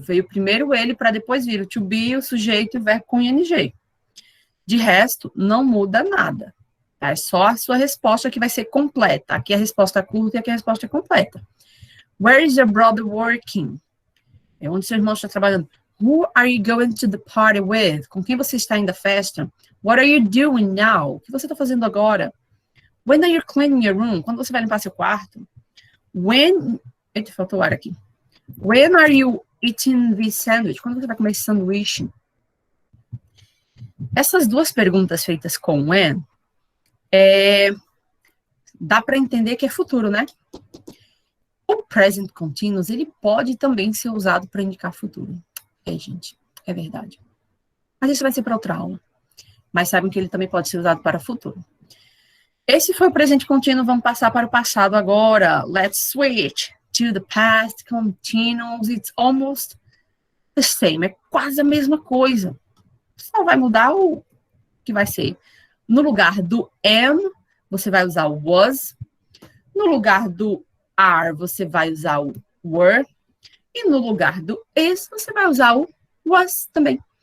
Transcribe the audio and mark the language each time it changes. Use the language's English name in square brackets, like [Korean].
[Portuguese] Veio primeiro ele, para depois vir o to be, o sujeito e o verbo com ing. De resto, não muda nada. Tá? É só a sua resposta que vai ser completa. Aqui a resposta é curta e aqui a resposta é completa. [English] Where is your brother working? [Portuguese] É onde seu irmão está trabalhando. [English] Who are you going to the party with? [Portuguese] Com quem você está indo à festa? [English] What are you doing now? [Portuguese] O que você está fazendo agora? [English] When are you cleaning your room? [Portuguese] Quando você vai limpar seu quarto? When... Eita, faltou ar aqui. [English] When are you eating this sandwich? [Portuguese] Quando você vai comer esse sanduíche? Essas duas perguntas feitas com when, dá para entender que é futuro, né? O present continuous, ele pode também ser usado para indicar futuro. Gente, é verdade. Mas isso vai ser para outra aula. Mas sabem que ele também pode ser usado para futuro. Esse foi o presente contínuo, vamos passar para o passado agora. [English] Let's switch to the past continuous. It's almost the same, [Portuguese] é quase a mesma coisa. Só vai mudar o que vai ser. No lugar do am, você vai usar o was. No lugar do are, você vai usar o were. E no lugar do is, você vai usar o was também.